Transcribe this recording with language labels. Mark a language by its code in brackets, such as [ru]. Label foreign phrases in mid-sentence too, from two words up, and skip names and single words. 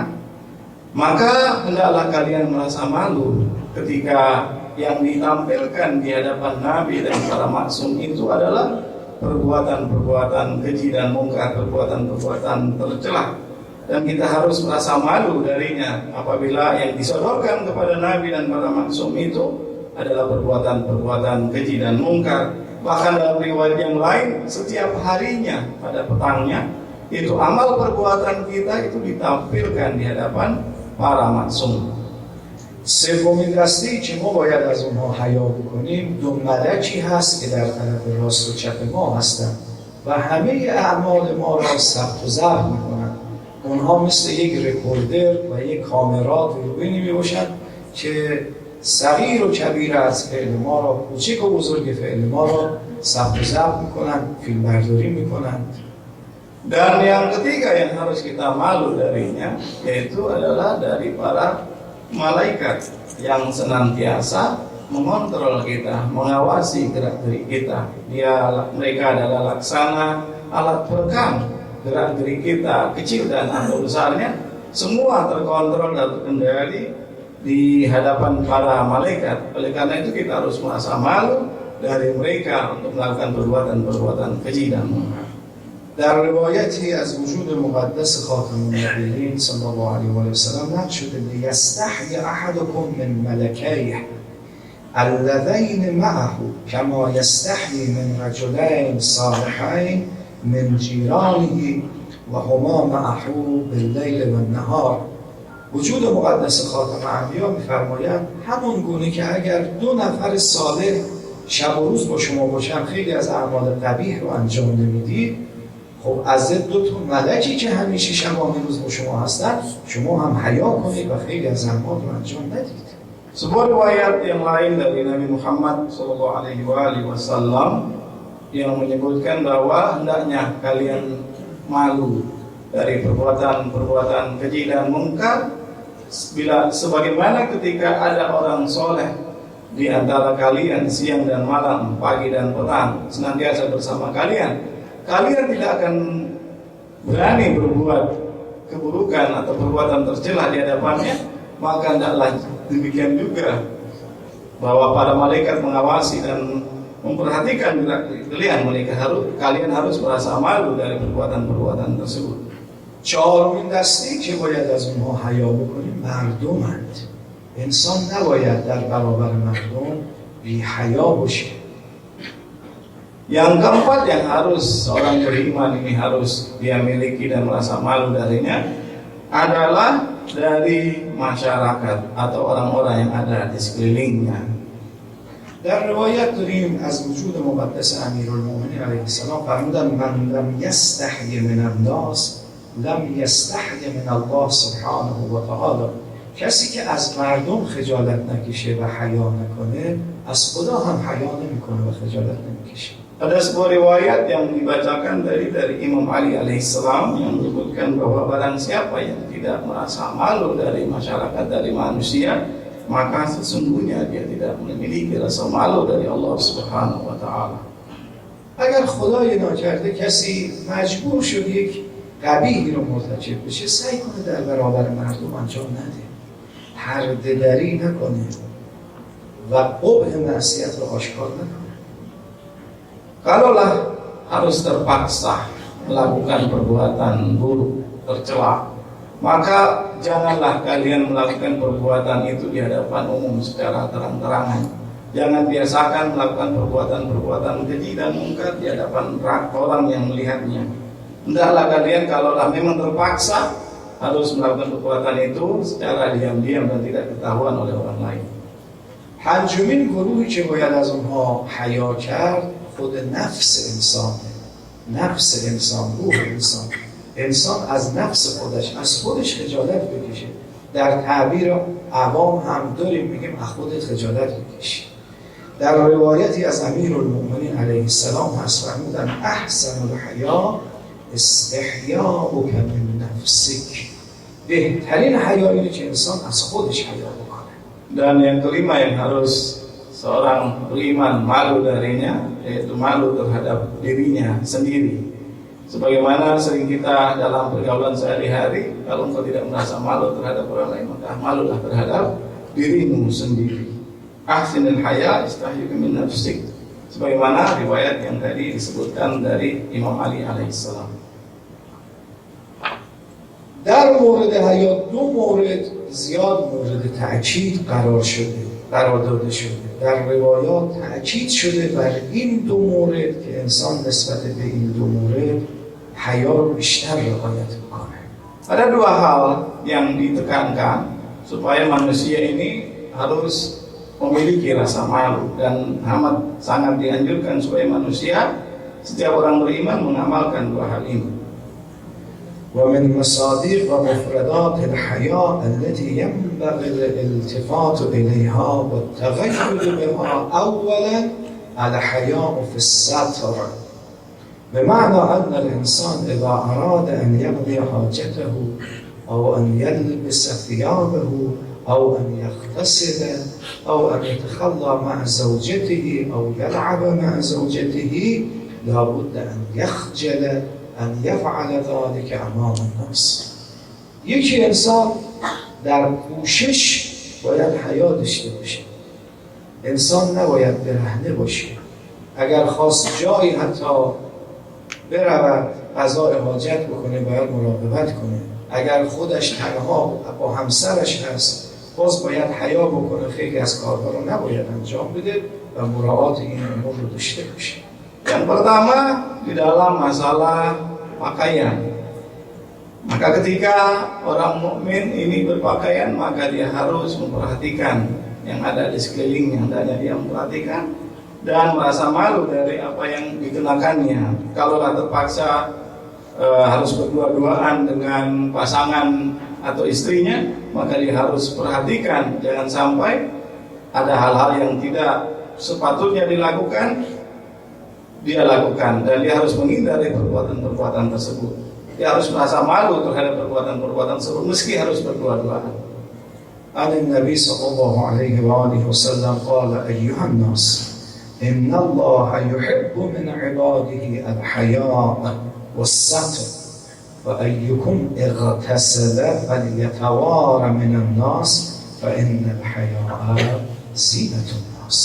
[id] Maka hendaklah kalian merasa malu ketika yang ditampilkan di hadapan Nabi dan para maksum itu adalah perbuatan-perbuatan keji dan mungkar, perbuatan-perbuatan tercela, dan kita harus merasa malu darinya apabila yang disodorkan kepada Nabi dan para maksum itu adalah perbuatan-perbuatan keji dan mungkar. Bahkan dalam riwayat yang lain, setiap harinya pada petangnya itu amal perbuatan kita itu ditampilkan di hadapan para maksum. [fa] سومین دسته که ما باید از اونها حیا بکنیم دو ملکی هست که در طرف راست و چپ ما هستند و همه اعمال ما را ثبت و ضبط میکنند. اونها مثل یک رکوردر و یک کامرا دوربینی میباشند که صغیر و کبیر از فعل ما را، کوچک و بزرگ فعل ما را ثبت و ضبط میکنند، فیلم برداری میکنند. [id] Dan yang ketiga yang harus kita malu darinya yaitu adalah dari para malaikat yang senantiasa mengontrol kita, mengawasi gerak-gerik kita. Mereka adalah laksana alat perekam gerak-gerik kita, kecil dan atau besarnya, semua terkontrol dan terkendali di hadapan para malaikat. Oleh karena itu kita harus merasa malu dari mereka untuk melakukan perbuatan-perbuatan keji dan mungkar. [fa] در روایتی از وجود مقدس خاتم النبیین صلی الله علیه و سلم نقل شده [ar] لیستحی احدکم من ملکیه اللذین معه کما یستحی من رجلین صالحین من جیرانه و هما معه باللیل و النهار. [fa] وجود مقدس خاتم انبیا می‌فرمایند همون گونه که اگر دو نفر صالح شب و روز با شما باشن خیلی از اعمال قبیح رو انجام نمیدید، خب از دو تا ملکی که همیشه شبانه روز با شما هستن شما هم حیا کنید و خیلی از اعمال رو انجام ندید. [id] Sebuah riwayat yang lain dari Nabi Muhammad SAW yang menyebutkan bahwa hendaknya kalian malu dari perbuatan-perbuatan keji dan mungkar bila sebagaimana ketika ada orang soleh di antara kalian siang dan malam, pagi dan petang senantiasa bersama kalian. Kalian tidak akan berani berbuat keburukan atau perbuatan tercela di hadapannya, maka hendaklah demikian juga bahwa para malaikat mengawasi dan memperhatikan gerak kalian. Kalian harus merasa malu dari perbuatan-perbuatan tersebut. [fa] چهارمین دسته که باید از اونها حیا بکنیم مردمند. انسان نباید در برابر مردم بی حیا باشه. [id] Yang keempat yang harus orang beriman ini harus dia miliki dan merasa malu darinya adalah dari masyarakat atau orang-orang yang ada di sekelilingnya. [fa] در روایت داریم از وجود مقدس امیرالمومنین علیه السلام فرمودن [ar] من لم یستحی من الناس لم یستحی من الله سبحانه و تعالی. [fa] کسی که از مردم خجالت نکشه و حیا نکنه از خدا هم حیا نمیکنه و خجالت نمیکشه. [id] Ada sebuah riwayat yang dibacakan dari Imam Ali alaihissalam yang menyebutkan bahwa barang siapa yang tidak merasa malu dari masyarakat, dari manusia, maka sesungguhnya dia tidak memiliki rasa malu dari Allah [ar] سبحانه و تعالى. [fa] اگر خدای ناکرده کسی مجبور شد یک قبیحی رو مرتکب بشه سعی کنه در برابر مردم انجام نده، پرده دری نکنه و قبح معصیت رو آشکار نکنه. [id] Kalaulah harus terpaksa melakukan perbuatan buruk, tercela, maka janganlah kalian melakukan perbuatan itu di hadapan umum secara terang-terangan. Jangan biasakan melakukan perbuatan-perbuatan keji dan mungkar di hadapan orang yang melihatnya. Hendaklah kalian kalau memang terpaksa harus melakukan perbuatan itu secara diam-diam dan tidak ketahuan oleh orang lain. [fa] پنجمین گروهی که باید از اونها حیا کرد خود نفس انسانه. نفس انسان، روح انسان. انسان از نفس خودش، از خودش خجالت بکشه. در تعبیر عوام هم داریم میگیم از خودت خجالت بکشی. در روایتی از امیرالمؤمنین [ar] علیه السلام [fa] هست فرمودن [ar] احسن الحیا استحیاؤک من نفسک. [fa] بهترین حیا اینه که انسان از خودش حیا بکنه. [id] Dan yang kelima yang harus seorang beriman malu darinya, yaitu malu terhadap dirinya sendiri. Sebagaimana sering kita dalam pergaulan sehari-hari, kalau engkau tidak merasa malu terhadap orang lain, maka malulah terhadap dirimu sendiri. [ar] أحسن الحياء استحياؤك من نفسك. [id] Sebagaimana riwayat yang tadi disebutkan dari Imam Ali alaihissalam. [fa] در مورد حیا دو مورد زیاد مورد تأکید قرار داده شده. در روایات تأکید شده بر این دو مورد که انسان نسبت به این دو مورد حیا رو بیشتر رعایت بکنه. [id] Ada dua hal yang ditekankan supaya manusia ini harus memiliki rasa malu, dan amat sangat dianjurkan supaya manusia, setiap orang beriman mengamalkan dua hal ini. [ar] ومن مصادیق و مفردات الحیا التي ينبغي الالتفات إليها والتغير بها اولا الحياء في الستر، بمعنى أن الإنسان إذا أراد أن يقضي حاجته أو أن يلبس ثيابه أو أن يغتسل أو أن يتخلى مع زوجته أو يلعب مع زوجته لابد أن يخجل ان یفعل ذلك امام الناس. [fa] یکی انسان در پوشش باید حیا داشته باشه. انسان نباید برهنه باشه. اگر خواست جایی حتی برود قضای حاجت بکنه باید مراقبت کنه. اگر خودش تنها با همسرش هست باز باید حیا بکنه، خیلی از کارها رو نباید انجام بده و مراعات این امور رو داشته باشه. [id] Yang pertama di dalam masalah pakaian. Maka ketika orang mukmin ini berpakaian, maka dia harus memperhatikan yang ada di sekelilingnya, hendaknya dia memperhatikan dan merasa malu dari apa yang dikenakannya. Kalau terpaksa harus berdua-duaan dengan pasangan atau istrinya, maka dia harus perhatikan jangan sampai ada hal-hal yang tidak sepatutnya dilakukan dia lakukan, dan dia harus menghindari perbuatan-perbuatan tersebut. Dia harus merasa malu terhadap perbuatan-perbuatan tersebut meski harus berdua-duaan. [ar] عن النبي صلى الله عليه وآله وسلم قال أيها الناس إن الله يحب من عباده الحياء والستر وأيكم اغتسل فليتوار من الناس فإن الحياء زینة الناس.